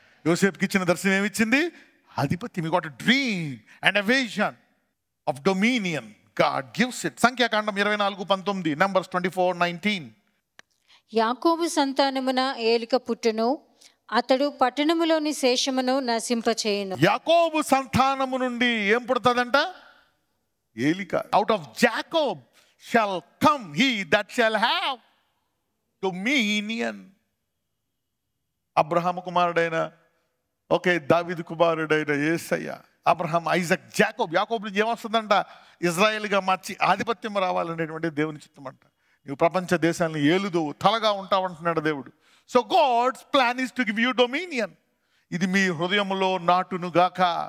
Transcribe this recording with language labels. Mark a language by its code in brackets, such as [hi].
[te] యోసేపుకి ఇచ్చిన దర్శనం ఏమిచ్చింది? ఆధిపత్యం. [en] You got a dream and a vision of dominion. God gives it. [te] సంఖ్యాకాండం 24:19, Numbers 24:19. యాకోబు సంతానమున ఏలిక పుట్టును, అతడు పట్టణములోని శేషమును నశింపచేయును. యాకోబు సంతానము నుండి ఏం పుడతాదంట? ఏలిక. [en] Out of Jacob shall come he that shall have dominion. [te] Abraham కుమారుడైన, దావీదు కుమారుడైన యేసయ్య అబ్రహాం, ఐజాక్, యాకోబు నుంచి ఏమొస్తుందంట? ఇజ్రాయేల్గా మార్చి ఆధిపత్యం రావాలనేటువంటి దేవుని చిత్తం అంట. నువ్వు ప్రపంచ దేశాలను ఏలుదు, తలగా ఉంటావు అంటున్నాడు దేవుడు. [en] So God's plan is to give you dominion. [te] ఇది మీ హృదయంలో నాటును గాక.